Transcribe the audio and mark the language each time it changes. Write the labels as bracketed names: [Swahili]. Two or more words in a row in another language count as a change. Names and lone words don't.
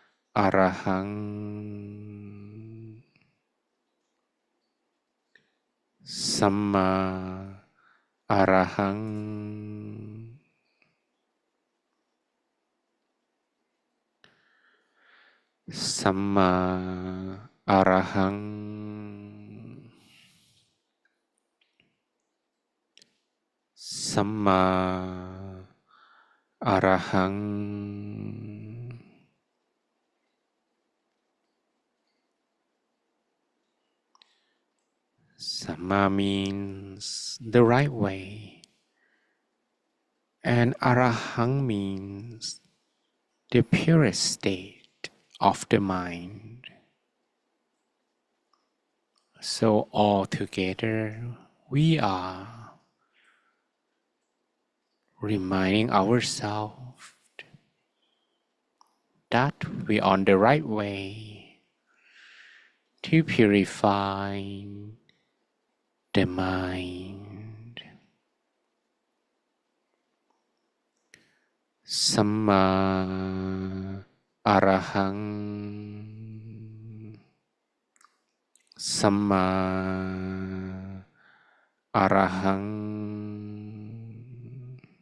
[Pali] Arahang, Samma Arahang, Samma Arahang, Samma Arahang. [English] Samma means the right way, and Arahang means the purest state of the mind. So all together, we are reminding ourselves that we are on the right way to purify the mind. [Pali] Samma Arahang, Samma Arahang,